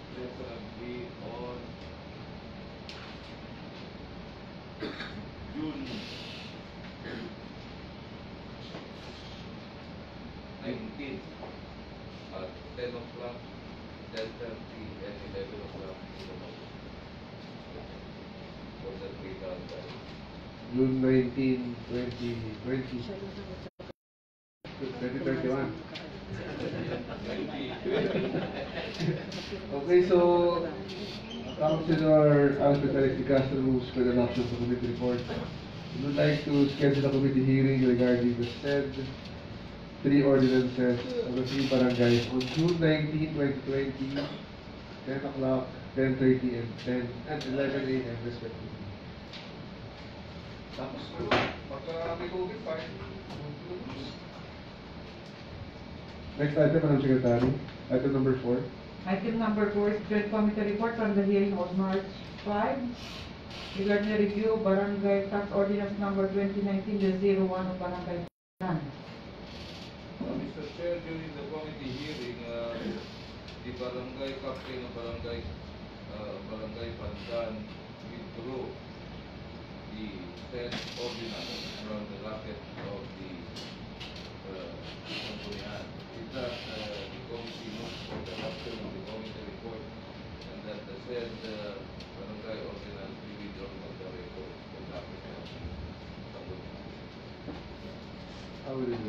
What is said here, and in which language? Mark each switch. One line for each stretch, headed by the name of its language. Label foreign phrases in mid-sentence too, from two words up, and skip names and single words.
English: Preferably on June 19 at 10 o'clock, 10:30, and 11 o'clock in the morning. For the 3 barangays. June 19, 2020. 2021. Okay, so Councilor Alfred Alex de Castro moves for the adoption of the committee report. We would like to schedule a committee hearing regarding the said 3 ordinances of the 3 barangays on June 19, 2020, 10 o'clock, 10:30, and 10 and 11 a.m. respectively.
Filipino: Tapos, pagka may COVID pa,
English: Next item, Madam Secretary. Item number 4. Item number 4 is joint committee report from the hearing on March 5 regarding the review of barangay tax ordinance number 2019-01 of barangay plan. Mr. Chair, during the committee hearing, the barangay captain of Barangay Pandan withdrew the said ordinance from the docket of the Sangguniang. With that, the committee moves for the adoption of the committee report and that the said barangay ordinance be withdrawn from the record of the docket of the Sangguniang.